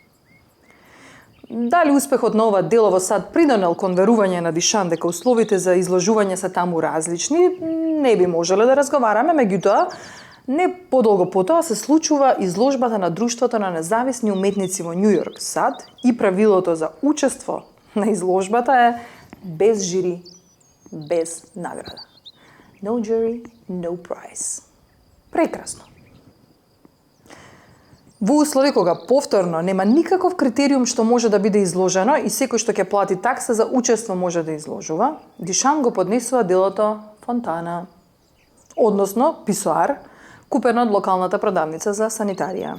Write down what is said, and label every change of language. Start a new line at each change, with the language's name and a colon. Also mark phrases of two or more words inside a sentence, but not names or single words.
Macedonian: Дали успехот на ова дело во САД придонел кон верување на Дюшан дека условите за изложување се таму различни, не би можеле да разговараме, меѓутоа, не подолго потоа се случува изложбата на Друштвото на независни уметници во Њу Јорк, САД, и правилото за учество на изложбата е без жири, без награда.
English: No jury, no prize.
Macedonian: Прекрасно. Во услови кога повторно нема никаков критериум што може да биде изложено и секој што ќе плати такса за учество може да изложува, Дюшан го поднесува делото Фонтана, односно писоар, купен од локалната продавница за санитарија.